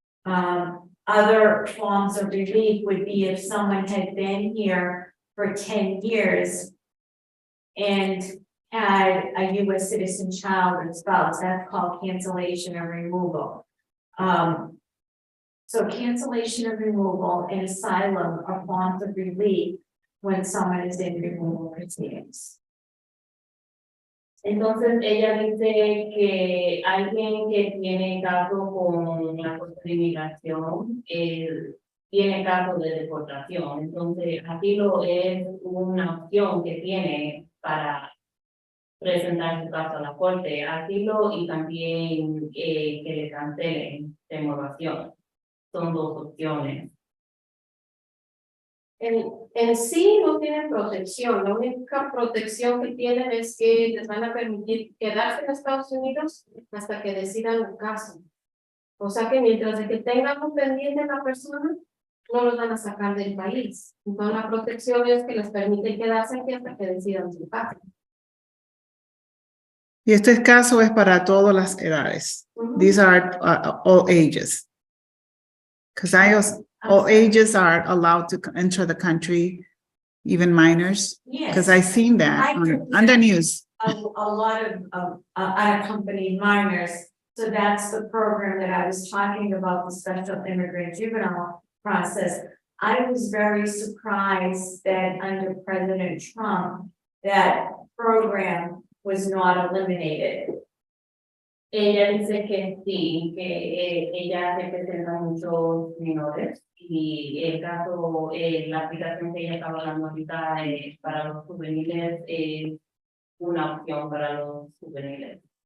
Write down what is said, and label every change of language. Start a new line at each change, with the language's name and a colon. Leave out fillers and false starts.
English: Other forms of relief would be if someone had been here for 10 years and had a U.S. citizen child or spouse. That's called cancellation or removal. So cancellation of removal and asylum are forms of relief when someone is in removal proceedings.
Spanish: Entonces ella dice que alguien que tiene caso con la Corte de Inmigración tiene caso de deportación. Entonces asilo es una opción que tiene para presentar su caso a la Corte. Asilo y también que le cancelen demoración. Son dos opciones. En sí no tienen protección. La única protección que tienen es que les van a permitir quedarse en Estados Unidos hasta que decidan el caso. O sea que mientras de que tengan un pendiente a la persona, no los van a sacar del país. Entonces la protección es que les permite quedarse aquí hasta que decidan su caso. Y este caso es para todas las edades.
English: These are all ages. Because all ages are allowed to enter the country, even minors. Because I've seen that on the news. A lot of unaccompanied minors. So that's the program that I was talking about, the special immigrant juvenile process. I was very surprised that under President Trump, that program was not eliminated.
Spanish: Ella dice que sí, que ella representa muchos menores y el caso, la aplicación que ella estaba hablando ahorita para los juveniles es una opción para los juveniles.